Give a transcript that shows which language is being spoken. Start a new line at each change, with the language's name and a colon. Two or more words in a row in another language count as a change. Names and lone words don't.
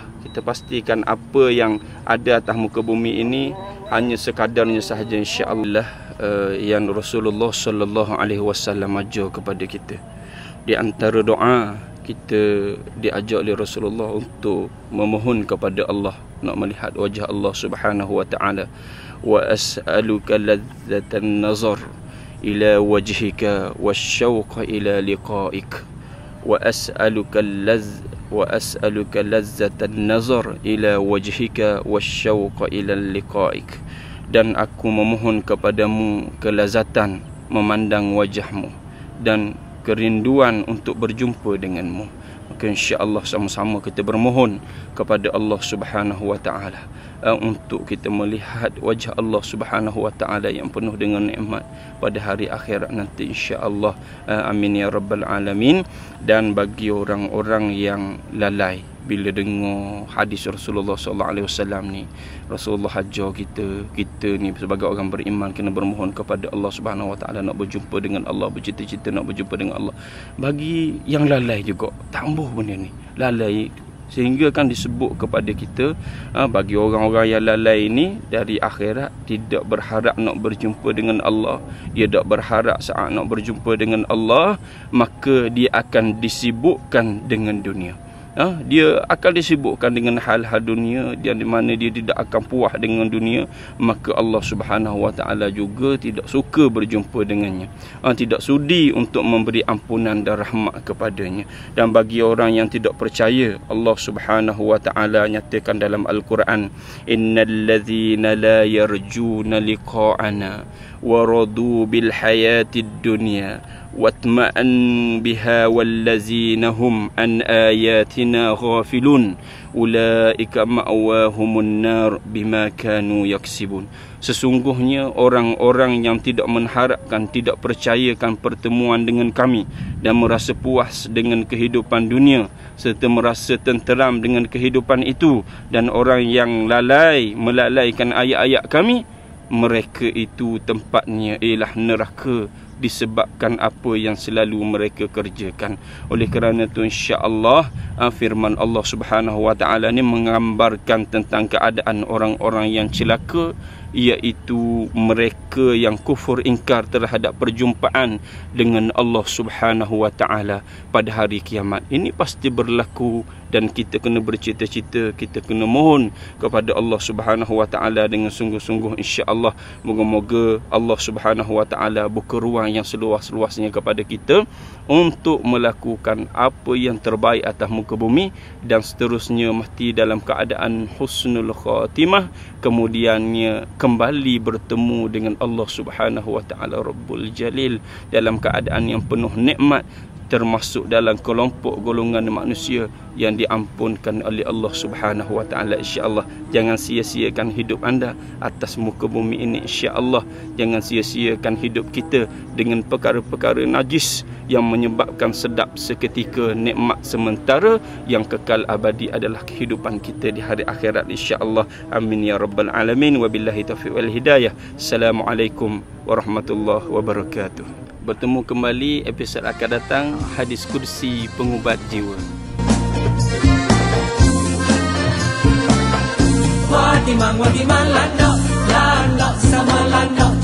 Malay: Kita pastikan apa yang ada atas muka bumi ini hanya sekadarnya sahaja,
Arabic: إن شاء الله.
Malay: Yang Rasulullah
Arabic: صلى الله عليه وسلم
Malay: ajar kepada kita, di antara doa kita diajar oleh Rasulullah untuk memohon kepada Allah, nak melihat wajah Allah
Arabic: سبحانه وتعالى. وأسألك لذة النظر إلى وجهك والشوق إلى لقائك. وأسألك لذة النظر إلى وجهك والشوق إلى لقائك.
Malay: Dan aku memohon kepadamu kelazatan memandang wajahmu dan kerinduan untuk berjumpa denganmu. Maka
Arabic: إن شاء الله
Malay: sama-sama kita bermohon kepada Allah
Arabic: سبحانه وتعالى
Malay: untuk kita melihat wajah Allah
Arabic: سبحانه وتعالى
Malay: yang penuh dengan nikmat pada hari akhirat nanti,
Arabic: إن شاء الله. آمين يا رب العالمين.
Malay: Dan bagi orang-orang yang lalai bila dengar hadis Rasulullah
Arabic: صلى الله عليه وسلم
Malay: ni, Rasulullah ajar kita ni sebagai orang beriman kena bermohon kepada Allah
Arabic: سبحانه وتعالى,
Malay: nak berjumpa dengan Allah, bercita-cita nak berjumpa dengan Allah. Bagi yang lalai juga tambah benda ni, lalai, sehingga kan disebut kepada kita, bagi orang-orang yang lalai ini dari akhirat tidak berharap nak berjumpa dengan Allah, dia tak berharap saat nak berjumpa dengan Allah, maka dia akan disibukkan dengan dunia. Dia akan disibukkan dengan hal-hal dunia, di mana dia tidak akan puas dengan dunia. Maka Allah
Arabic: سبحانه وتعالى
Malay: juga tidak suka berjumpa dengannya, tidak sudi untuk memberi ampunan dan rahmat kepadanya. Dan bagi orang yang tidak percaya, Allah
Arabic: سبحانه وتعالى
Malay: nyatakan dalam Al-Quran,
Arabic: إن الذين لا يرجون لقاءنا ورضوا بالحياة الدنيا واطمأنوا بها والذين هم عن آياتنا غافلون أولئك مأواهم النار بما كانوا يكسبون.
Malay: Sesungguhnya orang-orang yang tidak mengharapkan, tidak percayakan pertemuan dengan kami dan merasa puas dengan kehidupan dunia serta merasa tenteram dengan kehidupan itu, dan orang yang melalaikan ayat-ayat kami, mereka itu tempatnya ialah neraka disebabkan apa yang selalu mereka kerjakan. Oleh kerana itu,
Arabic: إن شاء الله,
Malay: firman Allah
Arabic: سبحانه وتعالى
Malay: ni menggambarkan tentang keadaan orang-orang yang celaka, iaitu mereka yang kufur ingkar terhadap perjumpaan dengan Allah
Arabic: سبحانه وتعالى
Malay: pada hari kiamat. Ini pasti berlaku dan kita kena bercita-cita, kita kena mohon kepada Allah
Arabic: سبحانه وتعالى
Malay: dengan sungguh-sungguh,
Arabic: إن شاء الله.
Malay: Moga-moga Allah
Arabic: سبحانه وتعالى
Malay: buka ruang yang seluas-luasnya kepada kita untuk melakukan apa yang terbaik atas muka bumi, dan seterusnya mesti dalam keadaan
Arabic: حسن الخاتمة,
Malay: kemudiannya kembali bertemu dengan Allah
Arabic: سبحانه وتعالى رب الجليل
Malay: dalam keadaan yang penuh nikmat, termasuk dalam kelompok golongan manusia yang diampunkan oleh Allah
Arabic: سبحانه وتعالى, إن شاء الله.
Malay: Jangan sia-siakan hidup anda atas muka bumi ini,
Arabic: إن شاء الله.
Malay: Jangan sia-siakan hidup kita dengan perkara-perkara najis yang menyebabkan sedap seketika, nikmat sementara, yang kekal abadi adalah kehidupan kita di hari akhirat,
Arabic: إن شاء الله. آمين يا رب العالمين. وبالله التوفيق والهداية. السلام عليكم ورحمة الله وبركاته.
Malay: Bertemu kembali episod akan datang, hadis kursi pengubat jiwa. Wadiman landok sama landok.